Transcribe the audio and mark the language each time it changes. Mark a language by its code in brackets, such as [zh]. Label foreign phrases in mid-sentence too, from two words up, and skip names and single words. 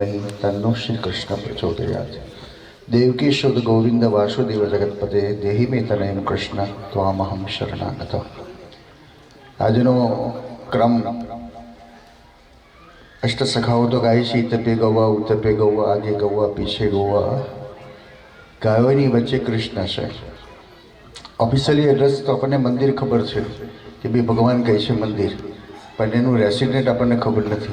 [sa] तन्नो श्री कृष्ण प्रचोदयात्। देवकी शुद्ध गोविंद वासुदेव जगतपते देहि में तनयम कृष्ण त्वामहम शरणागत। [gu] આજનો ક્રમ અષ્ટ સખાઓ તો ગાય છે, [hi] तपे गौवा उतपे गौवा आगे गौवा पीछे गौवा, [gu] ગાયોની વચ્ચે કૃષ્ણ છે। [en] officially address [gu] તો આપણને મંદિર ખબર છે કે ભાઈ ભગવાન કહે છે મંદિર, પણ એનું રેસિડેન્ટ આપણને ખબર નથી।